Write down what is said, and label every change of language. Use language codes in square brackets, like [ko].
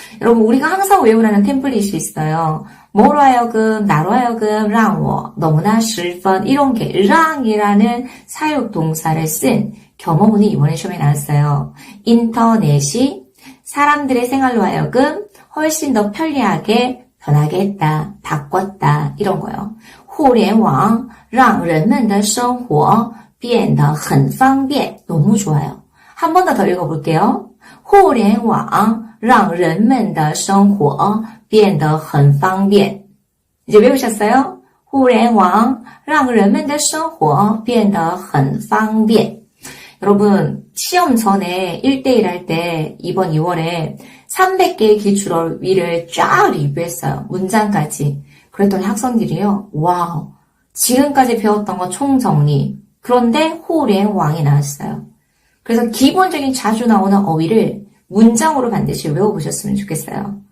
[ko] 여러분, 우리가 항상 외우라는 템플릿이 있어요. 뭐로 하여금, 나로 하여금, 让我, 너무나 十分, 이런 게, 让이라는 사역동사를 쓴 경어문이 이번에 시험에 나왔어요. 인터넷이 사람들의 생활로 하여금 훨씬 더 편리하게 변하게 했다, 바꿨다, 이런 거요. [zh] 互联网让人们的生活变得很方便. [ko] 너무 좋아요. 한 번 더 읽어볼게요. [zh] 互联网让人们的生活变得很方便. [ko] 이제 외우셨어요? [zh] 互联网让人们的生活变得很方便. [ko] 여러분, 시험 전에 1대1 할 때 이번 2월에 300개의 기출어휘를 쫙 리뷰했어요. 문장까지. 그랬더니 학생들이요. 와우, 지금까지 배웠던 거 총정리. 그런데 호랭왕이 나왔어요. 그래서 기본적인 자주 나오는 어휘를 문장으로 반드시 외워보셨으면 좋겠어요.